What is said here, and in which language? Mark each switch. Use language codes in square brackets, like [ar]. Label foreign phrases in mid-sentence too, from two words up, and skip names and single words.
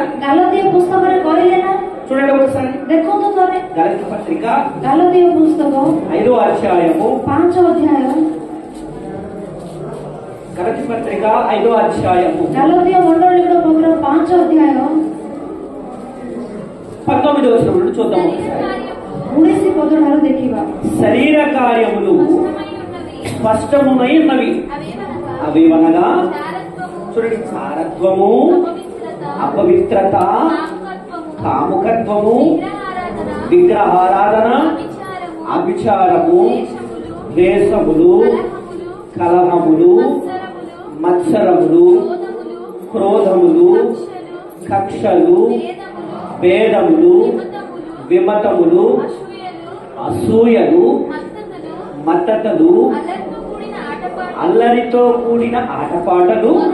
[or] ଗାଲତୀୟ ପୁସ୍ତକରେ କହିଲେ ନା? [te] చూడండి ఒకసారి. [or] ଦେଖନ୍ତୁ ଥରେ [te] గలతీ పత్రిక [or] ଗାଲତୀୟ ପୁସ୍ତକ [te] 5వ అధ్యాయము [or] 5 ଅଧ୍ୟାୟ, [te] గలతీ పత్రిక 5వ అధ్యాయము [or] ଗାଲତୀୟ ମଣ୍ଡଳୀର ପତ୍ର 5 ଅଧ୍ୟାୟ [te] 19వ వచనం నుండి చూద్దాం ఒకసారి. [or] 19 ପଦ ଠାରୁ ଦେଖିବା। [te] శరీర కార్యములు స్పష్టమునై ఉన్నవి. అవేవనగా చూడండి, చారత్వము, అపవిత్రత, కాముకత్వము, విగ్రహారాధన, అభిచారము, ద్వేషములు, కలహములు, మత్సరములు, క్రోధములు, కక్షలు, భేదములు, విమతములు, అసూయలు, మత్తతలు, అల్లరితో కూడిన ఆటపాటలు